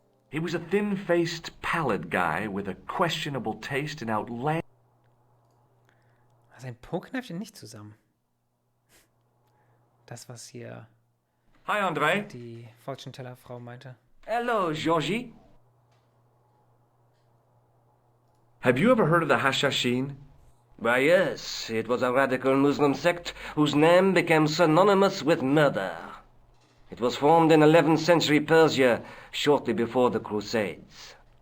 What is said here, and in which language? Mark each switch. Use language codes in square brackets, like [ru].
[en] He was a thin-faced, pallid guy with a questionable taste in outlandish... [de] Sein Po kneift nicht zusammen. Das, was hier [en] Hi, André. [de] die Fortune-Teller-Frau meinte. [en] Hello, Georgie. Have you ever heard of the Hashshashin? Why, yes, it was a radical Muslim sect whose name became synonymous with murder. It was formed in 11th century Persia, shortly before the Crusades.